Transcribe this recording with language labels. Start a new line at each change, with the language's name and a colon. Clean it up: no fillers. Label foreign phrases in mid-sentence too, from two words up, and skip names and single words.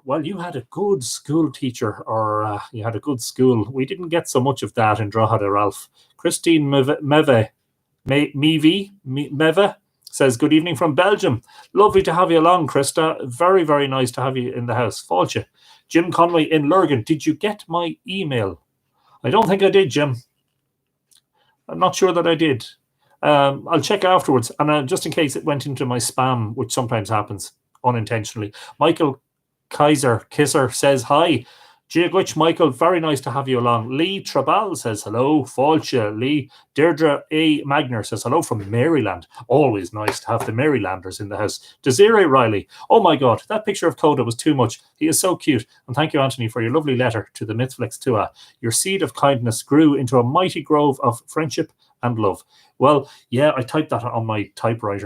English: Well, you had a good school teacher, or you had a good school. We didn't get so much of that in Drogheda, Ralph. Christine Meve says, good evening from Belgium. Lovely to have you along, Krista. Very, very nice to have you in the house. Fáilte. Jim Conway in Lurgan. Did you get my email? I don't think I did, Jim. I'm not sure that I did. I'll check afterwards. And just in case it went into my spam, which sometimes happens unintentionally. Michael Kisser says hi. Giagwich Michael, very nice to have you along. Lee Trabal says hello. Fáilte. Lee. Deirdre A. Magner says hello from Maryland. Always nice to have the Marylanders in the house. Desiree Riley. Oh my God, that picture of Coda was too much. He is so cute. And thank you, Anthony, for your lovely letter to the MythFlix Tua. Your seed of kindness grew into a mighty grove of friendship and love. Well, yeah, I typed that on my typewriter.